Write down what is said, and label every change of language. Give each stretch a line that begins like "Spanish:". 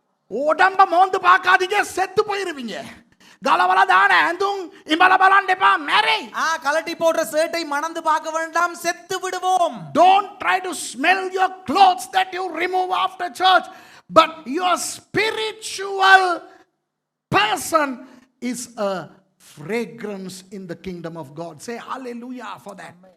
Tamil: ஓடம்ப மோந்து பார்க்காதீங்க செத்து போயிருவீங்க. கலவல தான
Sinhala: ඇඳුම් ඉඹල බලන්න එපා මැරෙයි.
Tamil: கலட்டி போடுற ஷர்ட்டை மணந்து பார்க்க வேண்டாம் செத்து விடுவோம்.
English: Don't try to smell your clothes that you remove after church, but your spiritual person is a fragrance in the kingdom of God. Say hallelujah for that.